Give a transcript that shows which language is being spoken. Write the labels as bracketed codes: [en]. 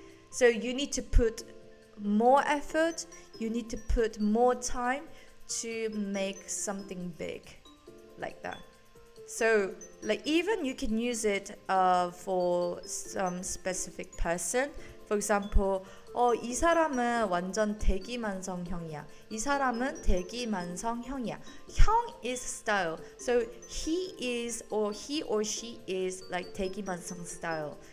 [en] So you need to put more effort, you need to put more time to make something big, like that. So like even you can use it for some specific person. [ko] For example, 이 사람은 완전 대기만성형이야. 이 사람은 대기만성형이야. [en] 형 is style. So he or she is like 대기만성 style.